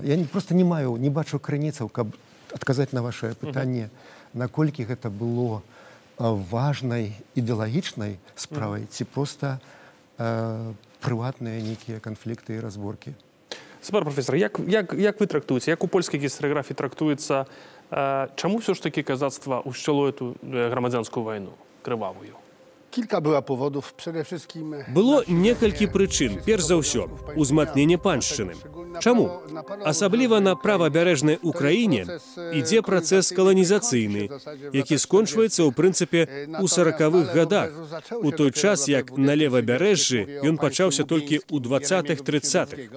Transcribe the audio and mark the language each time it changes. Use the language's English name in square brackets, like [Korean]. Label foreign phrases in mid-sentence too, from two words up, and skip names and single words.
[Belarusian] Я проста не бачу крыніцаў, каб адказаць на вашае пытанне, наколькі гэта было важнай ідэалагічнай справай, ці проста прыватныя нейкія канфлікты і разборкі. Спар, професор, як вы трактуеце, як у польскай гістарыяграфіі трактуецца, чаму ўсё ж такі казацтва ўшчало эту грамадзянскую вайну крывавую? [Polish] Kilka była powodów, przede wszystkim... [Belarusian] Было некалькі прычын. Перш за ўсё, узмацненне паншчыны. Чаму? Асабліва на правабярэжнай Украіне ідзе працэс каланізацыйны, які скончваецца, ў прынцыпе, у 40-х гадах, у той час, як на левабярэжжы ён пачаўся толькі ў 20-30-х.